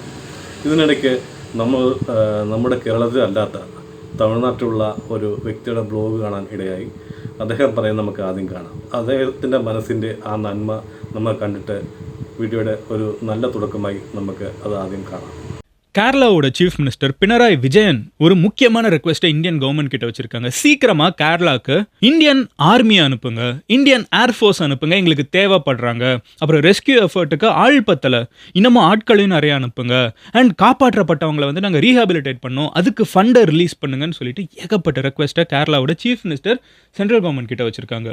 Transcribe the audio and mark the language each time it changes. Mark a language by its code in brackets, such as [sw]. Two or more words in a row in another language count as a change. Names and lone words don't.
[ml] ഇതിനിടയ്ക്ക് നമ്മുടെ കേരളത്തിലല്ലാത്ത തമിഴ്നാട്ടിലുള്ള ഒരു വ്യക്തിയുടെ ബ്ലോഗ് കാണാൻ ഇടയായി. അദ്ദേഹം പറയുന്നത് നമുക്ക് ആദ്യം കാണാം. അദ്ദേഹത്തിൻ്റെ മനസ്സിൻ്റെ ആ നന്മ നമ്മൾ കണ്ടിട്ട് വീഡിയോയുടെ ഒരു നല്ല തുടക്കമായി നമുക്ക് അത് ആദ്യം കാണാം. [ta] கேரளாவோட [en] chief minister [ta] பினராயி விஜயன் ஒரு முக்கியமான ரெக்வெஸ்ட்டை [en] Indian government [ta] கிட்ட வச்சிருக்காங்க. சீக்கிரமா கேரளாக்கு [en] Indian army [ta] அனுப்புங்க, [en] Indian Air Force [ta] அனுப்புங்க, எங்களுக்கு தேவைப்படுறாங்க. அப்புறம் [en] rescue effort [ta] ஆள் பத்தல, இன்னமும் ஆட்களையும் நிறைய அனுப்புங்க. அண்ட் காப்பாற்றப்பட்டவங்களை வந்து நாங்கள் ரீஹாபிலிட்டேட் பண்ணோம், அதுக்கு ஃபண்டை ரிலீஸ் பண்ணுங்கன்னு சொல்லிட்டு ஏகப்பட்ட ரெக்வெஸ்ட்டை கேரளாவோட [en] chief minister central government [ta] கிட்ட வச்சிருக்காங்க.